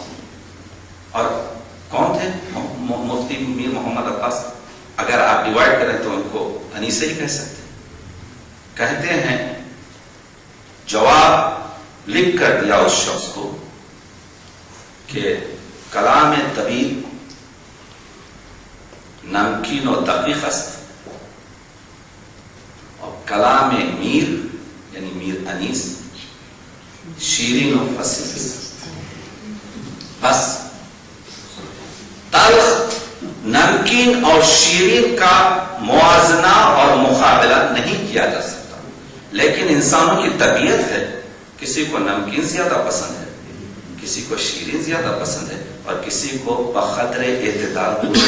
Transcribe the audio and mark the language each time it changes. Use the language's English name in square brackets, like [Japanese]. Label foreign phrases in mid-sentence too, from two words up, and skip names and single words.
[Urdu] اور کون تھے مفتی میر محمد عباس؟ اگر آپ ڈیوائڈ کریں تو ان کو انیسے ہی کہہ سکتے ہیں. کہتے ہیں جواب لکھ کر دیا اس شخص کو کہ [Persian] کلام طبیب نمکین و دقیق است [Urdu] اور [Persian] کلام میر یعنی میر انیس شیرین و فصیح است. [Urdu] بس تلخ، نمکین اور شیرین کا موازنہ اور مقابلہ نہیں کیا جا سکتا. لیکن انسانوں کی طبیعت ہے، کسی کو نمکین زیادہ پسند ہے، کسی کو شیرین زیادہ پسند ہے، اور کسی کو بقدر اعتدال.